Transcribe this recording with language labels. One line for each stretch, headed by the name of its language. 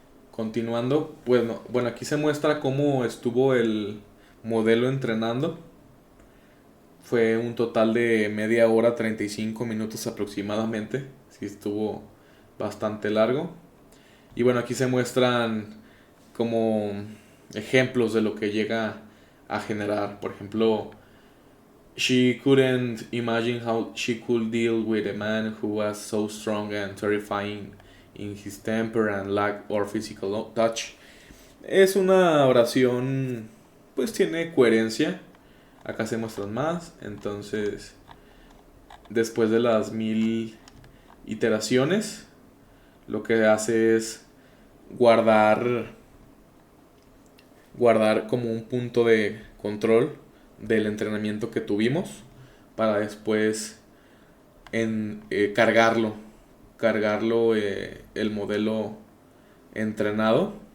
Spanish: Continuando, bueno, aquí se muestra cómo estuvo el modelo entrenando. Fue un total de media hora, 35 minutos aproximadamente. Sí, estuvo bastante largo. Y bueno, aquí se muestran como ejemplos de lo que llega a generar. Por ejemplo,
English: she couldn't imagine how she could deal with a man who was so strong and terrifying in his temper and lack or physical touch.
Spanish: Es una oración, pues tiene coherencia. Acá se muestran más. Entonces, después de las 1000 iteraciones, lo que hace es guardar como un punto de control del entrenamiento que tuvimos, para después cargarlo el modelo entrenado.